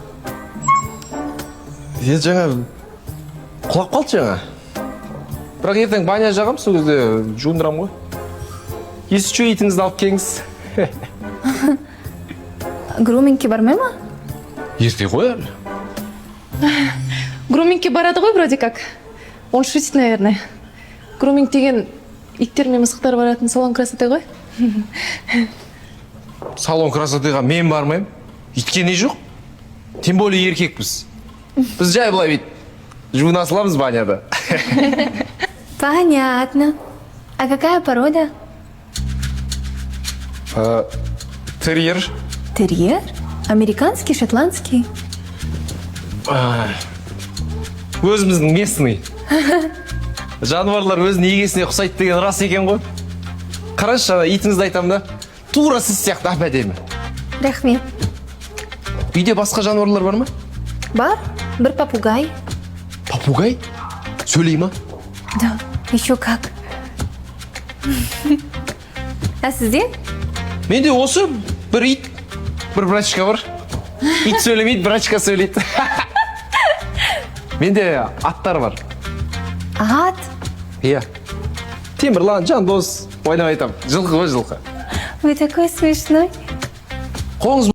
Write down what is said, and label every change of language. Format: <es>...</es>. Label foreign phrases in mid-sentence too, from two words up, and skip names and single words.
<kk>Жаңа құлап қалды жаңа. Бірақ ертең баня жағам, сол кезде жуындырам ғой. Есі итіңізді алып келіңіз. Грумингке бармай ма? Ерте ғой әлі. Грумингке барады ғой</kk> <ru>вроде как. Он шутит, наверное.</ru> <kk>Груминг деген иттер мен мысықтар баратын</kk> <ru>салон красоты</ru> <kk>ғой.</kk> <ru>Салон красотыға</ru> <kk>мен бармайым. Итке не жоқ?</kk> <ru>Тем более</ru> <kk>еркекпіз. Біз жай былай бейт. Жуына саламыз баняда.</kk> <ru>Понятно. А какая порода? Терьер. Терьер? Американский, шотландский?</ru> <kk>Өзіміздің местный. Жануарлар өзінің егесіне ұқсайды деген рас екен ғой. Қарашы, жаңа итіңізді айтам да, тура сіз сияқты әп-әдемі. Рахмет. Үйде басқа жануарлар бар ма? Бар? Бір попугай. Попугай? Сөйлей ма?</kk> <ru>Да, еще как. А сізде?</ru> <kk>Менде осы бір ит, бір брачка бар. Ит сөйлемейді, брачка сөйлейді. Менде аттар бар. Ат? Иә. Темірлан, Жандос, ойнап айтам. Жылқы ғой жылқы.</kk> <ru>Вы такой смешной.</ru> <kk>Қолыңыз</kk>